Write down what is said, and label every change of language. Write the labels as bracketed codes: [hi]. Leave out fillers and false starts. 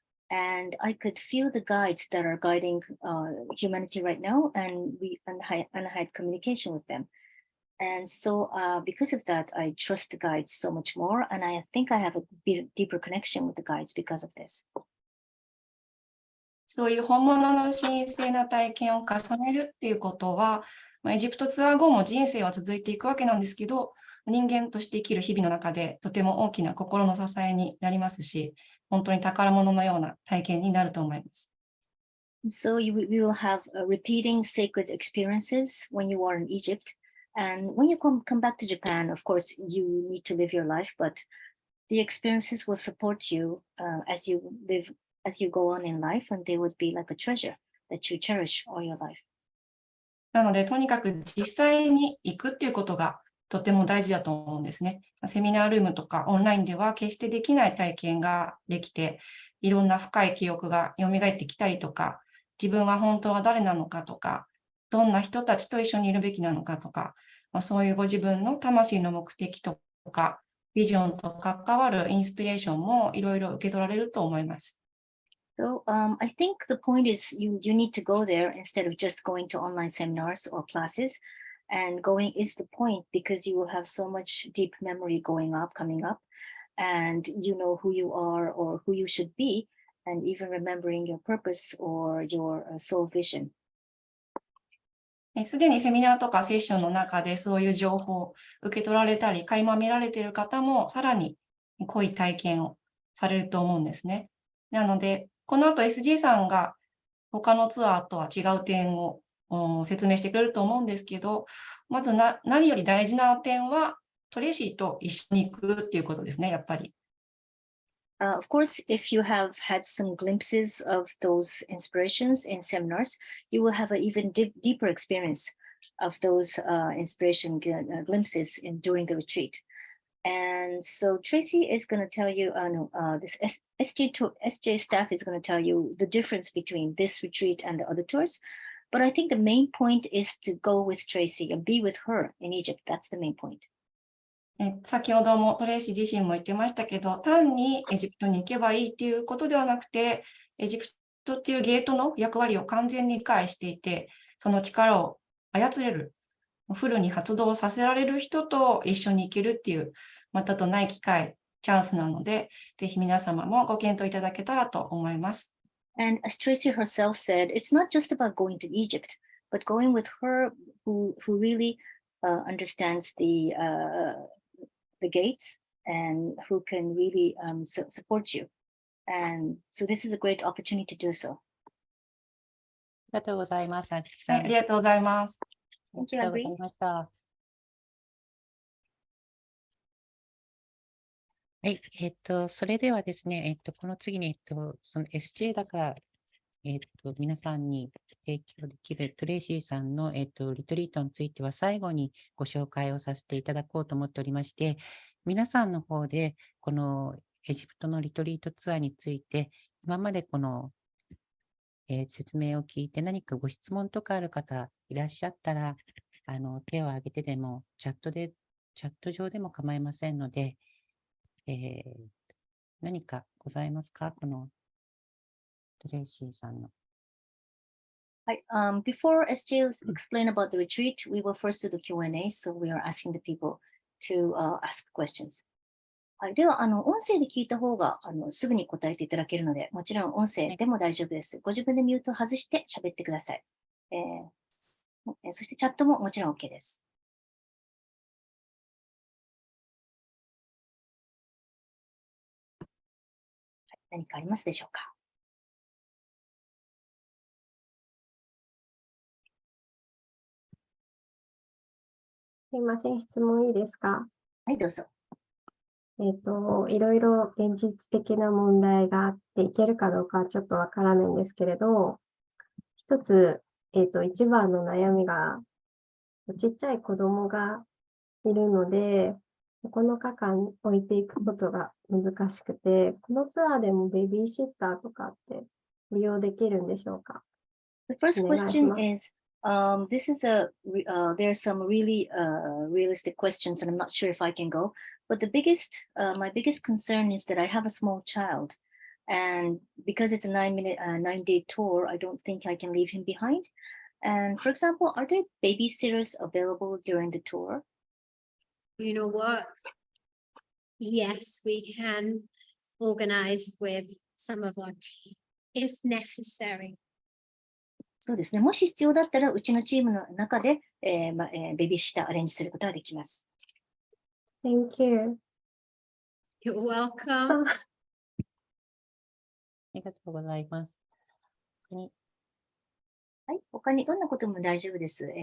[en] And I could feel the guides that are guiding humanity right now. And I had communication with them. And so because of that, I trust the guides so much more. And I think I have a deeper connection with the guides because of this. [ja] そういう本物の神聖な体験を重ねるっていうことは、エジプトツアー後も人生は続いていくわけなんですけど、人間として生きる日々の中でとても大きな心の支えになりますし、本当に宝物のような体験になると思います。 [en] So we will have repeating sacred experiences when you are in Egypt. And when you come back to Japan, of course, you need to live your life, but the experiences will support you as you go on in life, and they would be like a treasure that you cherish all your life. [ja] なので、とにかく実際に行くっていうことがとても大事だと思うんですね。セミナールームとかオンラインでは決してできない体験ができて、いろんな深い記憶が蘇ってきたりとか、自分は本当は誰なのかとか、どんな人たちと一緒にいるべきなのかとか、そういうご自分の魂の目的とか、ビジョンと関わるインスピレーションもいろいろ受け取られると思います。 [en] So I think the point is you need to go there instead of just going to online seminars or classes. And going is the point because you will have so much deep memory coming up, and you know who you are or who you should be, and even remembering your purpose or your soul vision. [ja] すでにセミナーとかセッションの中でそういう情報を受け取られたり、垣間見られている方もさらに濃い体験をされると思うんですね。なので、この後 SG さんが他のツアーとは違う点を説明してくれると思うんですけど、まず何より大事な点はトレイシーと一緒に行くっていうことですね、やっぱり。 [en] Of course, if you have had some glimpses of those inspirations in seminars, you will have an even deeper experience of those inspiration glimpses during the retreat. And so Tracy is going to tell you, this SJ staff is going to tell you the difference between this retreat and the other tours. But I think the main point is to go with Tracy and be with her in Egypt. That's the main point. [ja] 先ほどもトレイシー自身も言ってましたけど、単にエジプトに行けばいいっていうことではなくて、エジプトっていうゲートの役割を完全に理解していて、その力を操れる、フルに発動させられる人と一緒に生きるっていう、またとない機会、チャンスなので、ぜひ皆様もご検討いただけたらと思います。 [en] And as Tracy herself said, it's not just about going to Egypt, but going with her who really understands the gates and who can really support you. And so this is a great opportunity to do so. [ja] ありがとうございます。あきさん、はい、ありがとうございます。ありがとうございました。はい、それではですね、この次に、その SJ だから、皆さんに提供できるトレイシーさんの、リトリートについては最後にご紹介をさせていただこうと思っておりまして、皆さんの方で、このエジプトのリトリートツアーについて、今までこの、説明を聞いて何かご質問とかある方いらっしゃったら、手を挙げてでも、チャット上でも構いませんので、何かございますか？このトレイシーさんの。 [en] Before SJ explain about the retreat, we will first do the Q&A, so we are asking the people to ask questions. [ja] はい、では、音声で聞いた方がすぐに答えていただけるので、もちろん音声でも大丈夫です。ご自分でミュートを外して喋ってください。そしてチャットももちろん OK です。はい、何かありますでしょうか？すいません、質問いいですか？はい、どうぞ。いろいろ現実的な問題があっていけるかどうかはちょっとわからないんですけれど、一つ、一番の悩みが、ちっちゃい子供がいるので、9日間置いていくことが難しくて、このツアーでもベビーシッターとかって利用できるんでしょうか？ [en] The first [ja] お願いし [en] question [ja] ます。 [en] is, this is there are some really realistic questions, and I'm not sure if I can go. But my biggest concern is that I have a small child, and because it's a 9-day tour, I don't think I can leave him behind. And for example, are there babysitters available during the tour? You know what? Yes, we can organize with some of our team if necessary. [ja] そうですね。もし必要だったら、うちのチームの中で、ベビーシッターアレンジすることができます。 [en] Thank you. You're welcome. [ja] ありがとうございます。はい、他にどんなことも大丈夫です。